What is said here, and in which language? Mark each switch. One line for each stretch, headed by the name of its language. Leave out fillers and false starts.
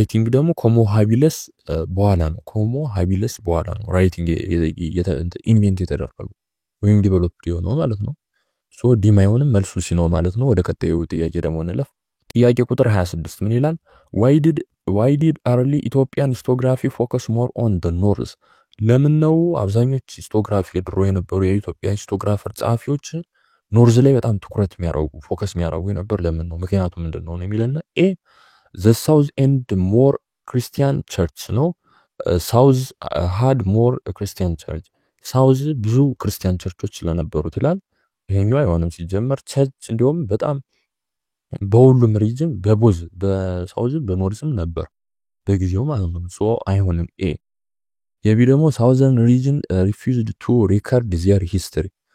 Amharic: ደግሞ ከሆሞ ሃቢለስ በኋላ ነው። ከሆሞ ሃቢለስ በኋላ ነው ራይቲንግ ኢንቨንት የተደረገው ወይም ዲቨሎፕ የሆነው ማለት ነው። ዲም አይሆንም መልሱ ሲ ነው ማለት ነው። ወደ ቀጣዩ ጥያቄ ደግሞ እንለፍ። ጥያቄ ቁጥር 26 ምን ይላል?
English: why did early Ethiopian historiography focus more on the north?
Amharic: ለምን ነው አብዛኞቹ ሂስቶግራፊ ድሮ የነበሩ የኢትዮጵያ ሂስቶግራፈር ጸሐፊዎች ኖርዝ ላይ በጣም ትኩረት ፎከስ የሚያደርጉ ነበር? ለምን ነው? ምክንያቱ ምንድነው ነው የሚለና ኤ
English: the south end more Christian church
Amharic: ነው። ሳውዝ
English: had more Christian church
Amharic: ሳውዝ ብዙ ክርስቲያን ቸርቾች ስለነበሩት ይላል። ይሄኛው አይሆንም ሲጀመር ቸርች እንዲሁም በጣም በሁሉም ሪጅን በሳውዝ በኖርዝም ነበር በጊዜው ማለት ነው። አይሆንም ኤ። የቢ ደግሞ ሳውዘርን ሪጅን ሪፊውዝድ ቱ ሪከርድ ዚር ሂስትሪ